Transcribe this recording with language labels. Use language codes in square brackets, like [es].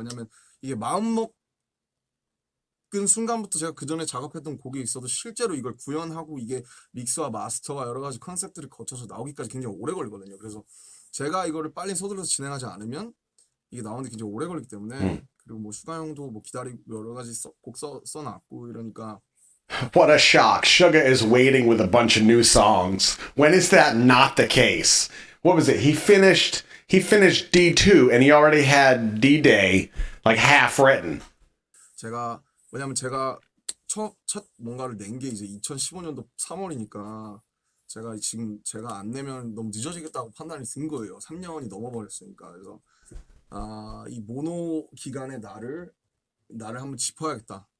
[ko] 왜냐면 이게 마음먹은 순간부터 제가 그 전에 작업했던 곡이 있어도 실제로 이걸 구현하고 이게 믹스와 마스터와 여러 가지 컨셉들을 거쳐서 나오기까지 굉장히 오래 걸리거든요. 그래서 제가 이거를 빨리 서둘러서 진행하지 않으면 이게 나오는데 굉장히 오래 걸리기 때문에 그리고 뭐 슈가 형도 뭐 기다리고 여러 가지 곡 써놨고 이러니까 [en] What a shock. Suga is waiting with a bunch of new songs. When is that not the case? What was it? He finished D2 and he already had D-Day like half written. [ko] 왜냐면 제가 첫 뭔가를 낸 게 이제 2015년도 3월이니까 제가 지금 제가 안 내면 너무 늦어지겠다고 판단이 든 거예요. 3년이 넘어버렸으니까. 그래서 이 모노 기간의 나를 한번 짚어야겠다.